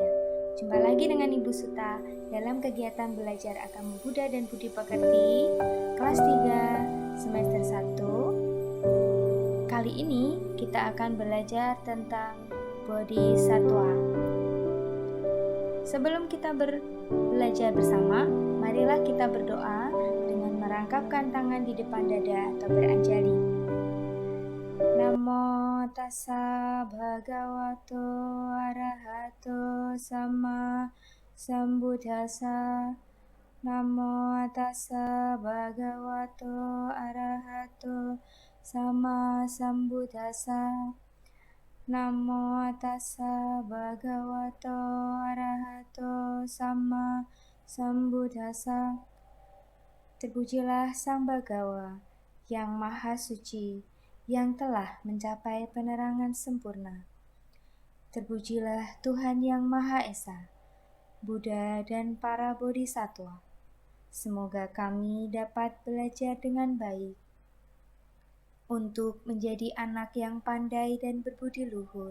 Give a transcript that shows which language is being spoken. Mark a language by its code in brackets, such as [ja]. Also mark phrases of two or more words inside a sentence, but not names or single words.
[id] Jumpa lagi dengan Ibu Suta dalam kegiatan belajar agama Buddha dan Budi Pekerti kelas 3 semester 1. Kali ini kita akan belajar tentang Bodhisattva. Sebelum kita belajar bersama, marilah kita berdoa dengan merangkapkan tangan di depan dada atau beranjali. [pi] Namo tassa bhagavato arahato sama sambuddhassa. Namo tassa bhagavato arahato sama sambuddhassa. Namo tassa bhagavato arahato sama sambuddhassa. [id] Terpujilah Sang Bhagawa yang Maha Suci, yang telah mencapai penerangan sempurna. Terpujilah Tuhan yang Maha Esa, Buddha dan para Bodhisattva. Semoga kami dapat belajar dengan baik untuk menjadi anak yang pandai dan berbudi luhur.